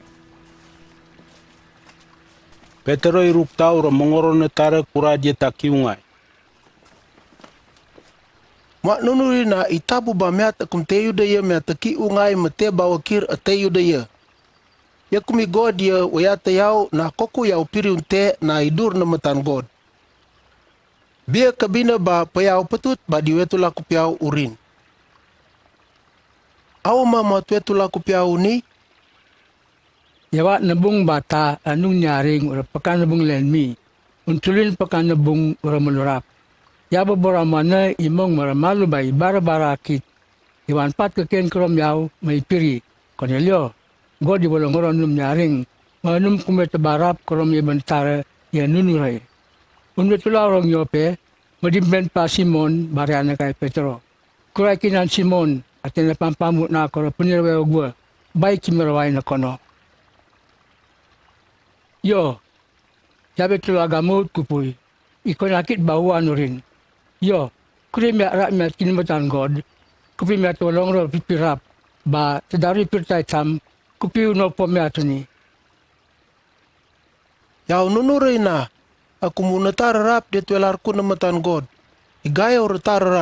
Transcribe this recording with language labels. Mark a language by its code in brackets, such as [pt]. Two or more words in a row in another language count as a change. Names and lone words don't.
[tbc] Petro iruk taw mongoro na tara kura diet akiungay. Mak nunuri na itabu ba miat akum teyu daya miat aki ungay mate bawakir ateyu daya. Yakumi God ya wayata yaw na koku yaw piri unte na idur na matan God. Biya kabina ba payaw patut ba diwetula kupiaw urin. Aw ma matwetula kupiaw ni. Yawa nabung bata anung nyaring ura pakan nabung lenmi. Untulin pakan nabung ura malurap. Yaba bora mana imong maramalu bay bara-bara akit. Iwan pat kaken krom yaw may piri. Cornelio. God di bolong orang num nyaring, manum kumet barap korom iban tara ya nunurai. Unmet tula orang Yope, madimben pa Simon bariana kay Petro. Kurai kinan Simon atin na pampamut na koro punirwe ogwa, bay kimeraway na kono. Yo, yabe tula gamut kupuy, ikonakit bawa rin. Yo, kuri miya rak miya kinimatan God, kupi miya tolong ro pipirap, ba tadari pirtay tam, kupiu no pomiato ni. Yaw nunuray na. Aku muna tararap dit welar ko na matan God. Igayaw ra tararap.